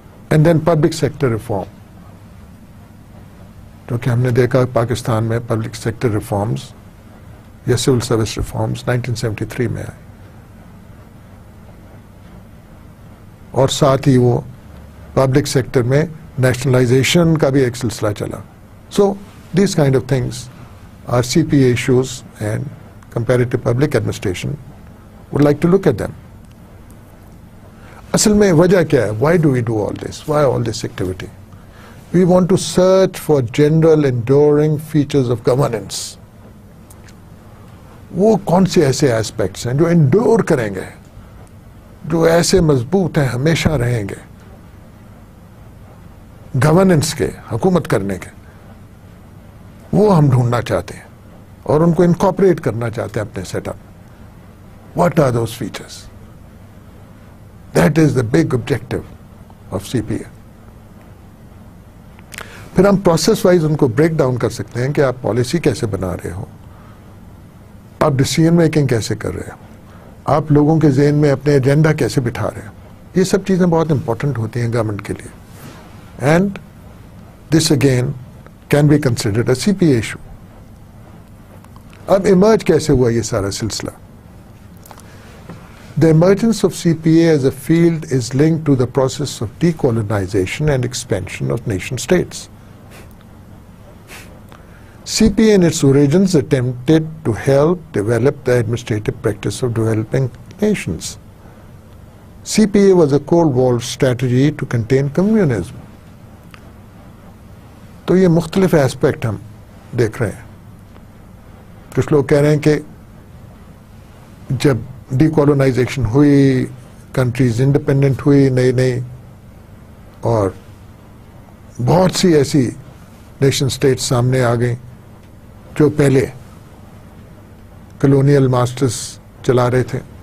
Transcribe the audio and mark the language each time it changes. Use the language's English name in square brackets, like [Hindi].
[English] and then [Urdu] public sector reform, کیونکہ ہم نے دیکھا پاکستان میں پبلک سیکٹر ریفارمز یا سول سروس ریفارمز 1973 میں آئے, اور ساتھ ہی وہ پبلک سیکٹر میں نیشنلائزیشن کا بھی ایک سلسلہ چلا. [English] So these kind of things are C P A issues and comparative public administration would like to look at them. [Urdu] اصل میں وجہ کیا ہے, [English] why do we do all this, why all this activity? We want to search for general enduring features of governance. [Urdu] وہ کون سے ایسے aspects ہیں جو انڈور کریں گے, جو ایسے مضبوط ہیں, ہمیشہ رہیں گے گورننس کے, حکومت کرنے کے, وہ ہم ڈھونڈنا چاہتے ہیں اور ان کو انکارپوریٹ کرنا چاہتے ہیں اپنے set up. [English] What are those features? That is the big objective of CPA. [Urdu] پھر ہم پروسیس وائز ان کو بریک ڈاؤن کر سکتے ہیں کہ آپ پالیسی کیسے بنا رہے ہو, آپ ڈیسیژن میکنگ کیسے کر رہے ہو, آپ لوگوں کے ذہن میں اپنے ایجنڈا کیسے بٹھا رہے ہو. یہ سب چیزیں بہت امپورٹنٹ ہوتی ہیں گورنمنٹ کے لیے. [English] And this again can be considered a C P issue. [Urdu] اب ایمرج کیسے ہوا یہ سارا سلسلہ؟ [English] The emergence of CPA as a field is linked to the process of decolonization and expansion of nation states. CPA in its origins attempted to help develop the administrative practice of developing nations. CPA was a Cold War strategy to contain communism. [Urdu] تو یہ مختلف aspect ہم دیکھ رہے ہیں. کچھ لوگ کہہ رہے ہیں کہ جب ڈی کالونائزیشن ہوئی, کنٹریز انڈیپینڈنٹ ہوئی نئی نئی, اور بہت سی ایسی نیشن سٹیٹ سامنے آ گئیں جو پہلے کلونیل ماسٹرز چلا رہے تھے,